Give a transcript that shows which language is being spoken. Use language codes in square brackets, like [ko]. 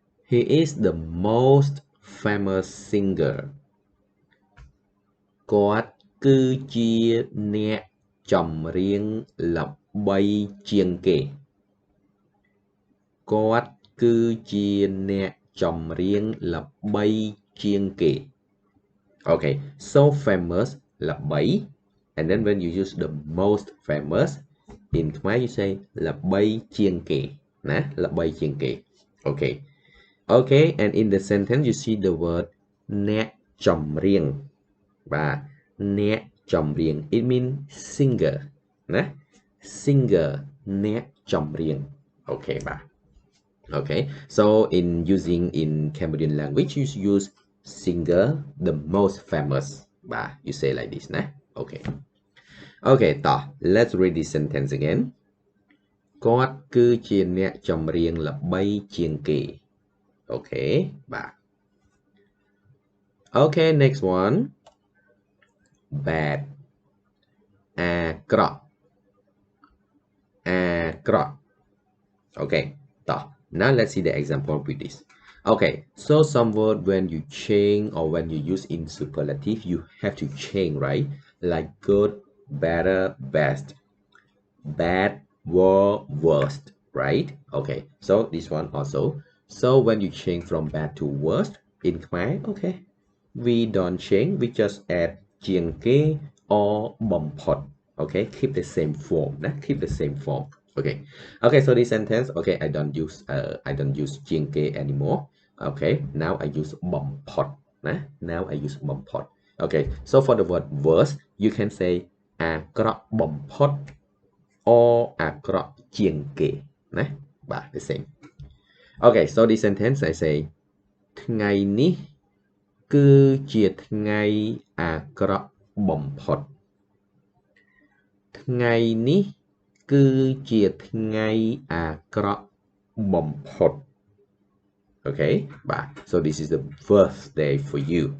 [en] He is the most famous singer. [km] គាត់គឺជាអ្នកចម្រៀងល្បីជាងគេ គាត់គឺជាអ្នកចម្រៀងល្បីជាងគេ [en] Okay, so famous ល្បី and then when you use the most famous in Khmer you say ល្បីជាងគេណាល្បីជាងគេ Okay. Okay, and in the sentence you see the word អ្នកចម្រៀង បាទអ្នកចម្រៀង it means singer ណា singer អ្នកចម្រៀង Okay បាទ Okay, so in using in Cambodian language you use singer the most famous បាទ you say like this ណា Okay. Okay តោះ let's read this sentence again [km] គាត់គឺជាអ្នកចម្រៀងល្បីជាងគេ [en] Okay បាទ Okay, next one. Bad. អាក្រក់ អាក្រក់ Okay, តោះ now let's see the example with this. Okay, so some word when you change or when you use in superlative you have to change, right? Like good, better, best, bad, worst, right? Okay, so this one also. So when you change from bad to worst in Khmer, okay, we don't change, we just add ជាងគេ or បំផុត okay, keep the same form, keep the same form. Okay, okay, so this sentence, okay, I don't use ជាងគេ anymore. Okay, now I use បំផុត now I use បំផុត Okay, so for the word worst you can say អាក្រក់បំផុត or អាក្រក់ជាងគេ បាទ the same. Okay, so this sentence I say [km] ថ្ងៃនេះគឺជាថ្ងៃអាក្រក់បំផុត ថ្ងៃនេះគឺជាថ្ងៃអាក្រក់បំផុត [en] Okay បាទ so this is the birthday for you.